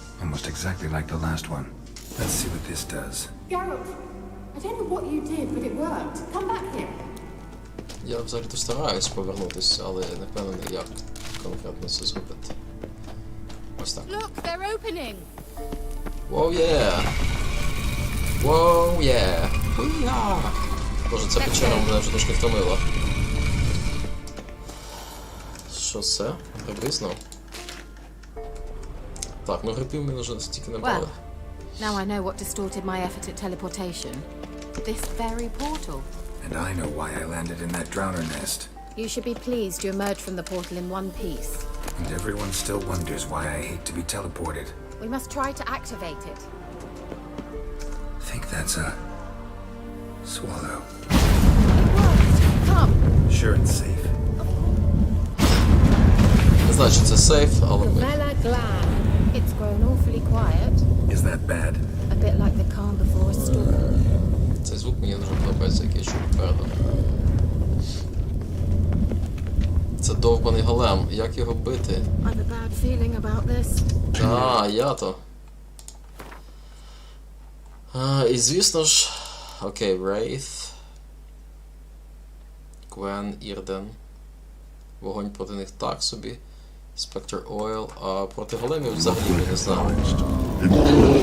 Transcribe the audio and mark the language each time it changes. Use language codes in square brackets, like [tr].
[en] Almost exactly like the last one. Let's see what this does. Geralt, I don't know what you did, but it worked. Come back here. [uk] Я взагалі-то стараюсь повернутися, але не впевнений, як конкретно це зробити. Ось так. [en] Look, they're opening. [uk] Воу, є! Воу, є! Хуя! Боже, ця печера мене вже трошки втомила. Що це? Гриби знов? Так, ну грибів ми вже стільки не брали. [en] Well, now I know what distorted my effort at teleportation. This very portal. And I know why I landed in that drowner nest. You should be pleased you emerged from the portal in one piece. And everyone still wonders why I hate to be teleported. We must try to activate it. Think that's a swallow. Come. Sure it's safe. [uk] Не знаю, чи це сейф, але ми... [en] Vela Glan. It's grown awfully quiet. Is that bad? A bit like the calm before a storm. [uk] Цей звук мені дуже подобається, який я чув попереду. Це довбаний голем. Як його бити? [en] I've a bad feeling about this. [uk] Я-то. І звісно ж... Окей, Wraith. Гвен, Ірден. Вогонь проти них так собі. [en] Spectre Oil. [uk] А проти големів взагалі ми не знаю.